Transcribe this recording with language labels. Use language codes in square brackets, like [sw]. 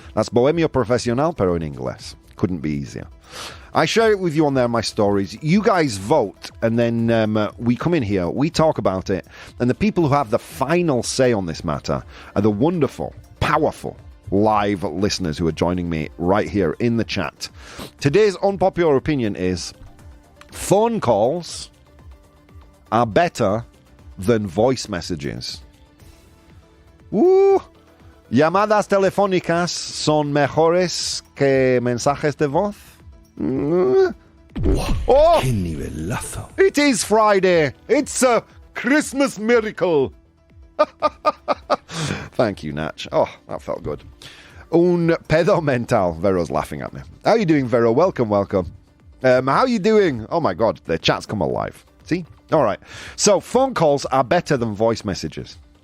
[en] That's [es] bohemio profesional, pero in inglés. [en] Couldn't be easier. I share it with you on there, my stories. You guys vote, and then we come in here, we talk about it, and the people who have the final say on this matter are the wonderful, powerful, live listeners who are joining me right here in the chat. Today's unpopular opinion is phone calls are better than voice messages. [es] Llamadas telefónicas son mejores que mensajes de voz. Oh, ¡Qué nivelazo! [en] It is Friday. It's a Christmas miracle. Thank you, Natch. Oh, that felt good. [es] Un pedo mental. [en] Vero's laughing at me. How are you doing, Vero? Welcome. How are you doing? Oh my God, the chat's come alive. See? All right. So phone calls are better than voice messages.